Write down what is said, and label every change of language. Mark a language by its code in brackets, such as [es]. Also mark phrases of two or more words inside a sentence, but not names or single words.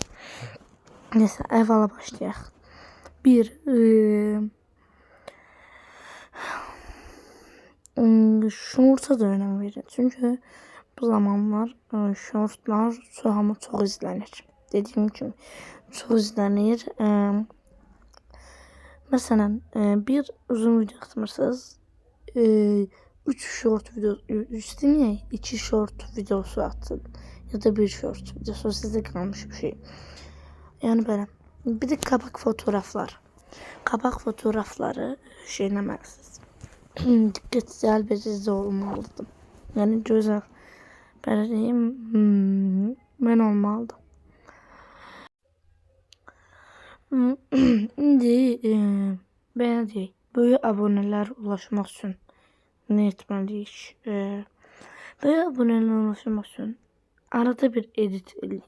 [az] Nəsə, əvvəla başlayaq. Short'a da önəm verin. Çünkü bu zamanlar shortlar çox izlənir. Dediyim kimi çox izlənir. [tr] Məsələn, bir uzun video atmırsınız, 3 short video üstüne 2 short videosu atın ya da 1 short videosu, sizde kalmış bir şey. Yani böyle. Bir de kabak fotoğraflar. Kabak fotoğrafları şeyləməlisiniz. [az] Dikkat cəlbedici olmalıdır. [tr] Yani güzel. [az] Belə deyim, mən olmalıdır. İndi belə deyək, böyük abunələr ulaşmaq üçün nə etməliyik? Böyük abunələr ulaşmaq üçün arada bir edit eləyin.